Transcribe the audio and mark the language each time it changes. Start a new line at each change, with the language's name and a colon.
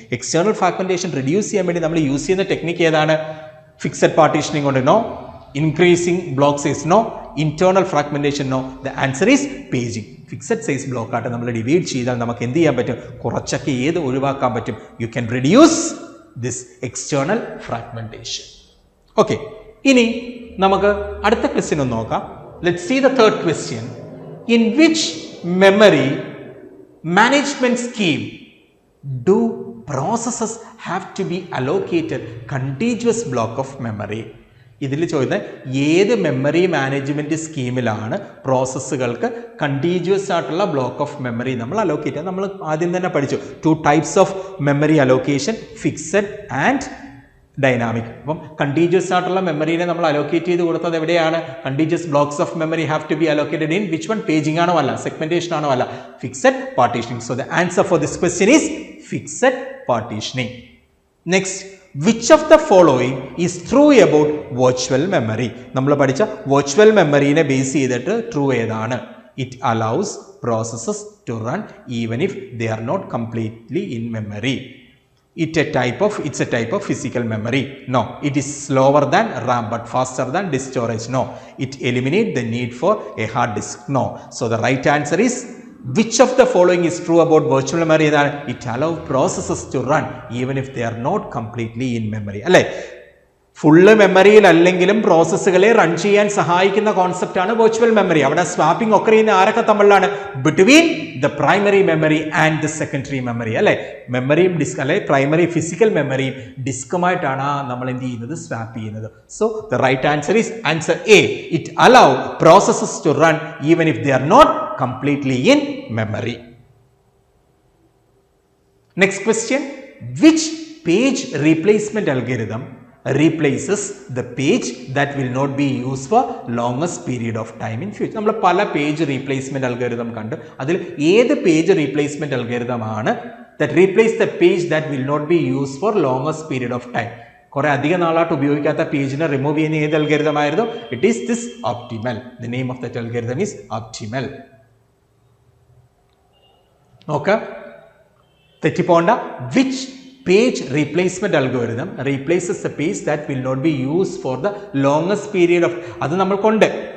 Malayalam: External fragmentation reduce ചെയ്യാൻ വേണ്ടി നമ്മൾ യൂസ് ചെയ്യുന്ന ടെക്നിക്ക് ഏതാണ്? ഫിക്സഡ് പാർട്ടീഷനിങ് കൊണ്ട് no, increasing block size no, internal fragmentation no.
English: The answer is paging.
Malayalam: Fixed size block ആയിട്ട് നമ്മൾ ഡിവൈഡ് ചെയ്താൽ നമുക്ക് എന്ത് ചെയ്യാൻ പറ്റും? കുറച്ചൊക്കെ ഏത് ഒഴിവാക്കാൻ പറ്റും?
English: You can reduce this external fragmentation.
Malayalam: Okay, ഇനി നമുക്ക് അടുത്ത ക്വസ്റ്റ്യൻ ഒന്ന് നോക്കാം.
English: Let's see the third question. In which memory management scheme do processes have to be allocated contiguous block of memory?
Malayalam: ഇതിൽ ചോദിക്കുന്നത് ഏത് മെമ്മറി മാനേജ്മെന്റ് സ്കീമിലാണ് പ്രോസസ്സുകൾക്ക് കണ്ടിന്യൂസ് ആയിട്ടുള്ള block of memory നമ്മൾ അലോക്കേറ്റ് ചെയ്യുക? നമ്മൾ ആദ്യം തന്നെ പഠിച്ചു 2 types of memory allocation, fixed and dynamic. അപ്പം കണ്ടിന്യൂസ് ആയിട്ടുള്ള മെമ്മറിനെ നമ്മൾ അലോക്കേറ്റ് ചെയ്ത് കൊടുത്തത് എവിടെയാണ്?
English: Continuous blocks of memory have to be allocated in which one?
Malayalam: Paging ആണോ അല്ല, സെഗ്മെന്റേഷൻ ആണോ അല്ല,
English: Fixed partitioning. So the answer for this question is fixed partitioning. Next, which of the following is true about virtual memory?
Malayalam: നമ്മൾ പഠിച്ച virtual മെമ്മറിനെ base ചെയ്തിട്ട് true ഏതാണ്?
English: It allows processes to run even if they are not completely in memory. It's a type of physical memory. No. It is slower than RAM but faster than disk storage. No. It eliminates the need for a hard disk. No. So the right answer is Which of the following is true about virtual memory? It allows processes to run even if they are not completely in memory.
Malayalam: അല്ലേ, full മെമ്മറിയിൽ അല്ലെങ്കിലും പ്രോസസ്സുകളെ run ചെയ്യാൻ സഹായിക്കുന്ന കോൺസെപ്റ്റാണ് virtual memory. അവിടെ swapping ഒക്കെ ചെയ്യുന്ന ആരൊക്കെ തമ്മിലാണ്?
English: Between the primary memory and the secondary memory.
Malayalam: അല്ലെ, മെമ്മറിയും ഡിസ്ക് അല്ലെ പ്രൈമറി ഫിസിക്കൽ മെമ്മറിയും ഡിസ്കുമായിട്ടാണ് നമ്മൾ എന്ത് ചെയ്യുന്നത്? സ്വാപ്പ് ചെയ്യുന്നത്.
English: So the right answer is answer A. It allow processes to run even if they are not completely in memory. Next question, which page replacement algorithm replaces the page that will not be used for longest period of time in future?
Malayalam: നമ്മൾ പല page replacement algorithm കണ്ടു. അതിൽ ഏത് page replacement algorithm ആണ്
English: that replace the page that will not be used for longest period of time?
Malayalam: കുറെ അധികം നാളായിട്ട് ഉപയോഗിക്കാത്ത പേജിനെ റിമൂവ് ചെയ്യുന്ന ഏത് അൽഗോരിതം ആയിരുന്നു?
English: It is this optimal. The name of that algorithm is optimal.
Malayalam: നോക്ക, തെറ്റിപ്പോണ്ട.
English: which page replacement algorithm replaces the page that will not be use for the longest period of,
Malayalam: അത് നമ്മൾക്കുണ്ട്.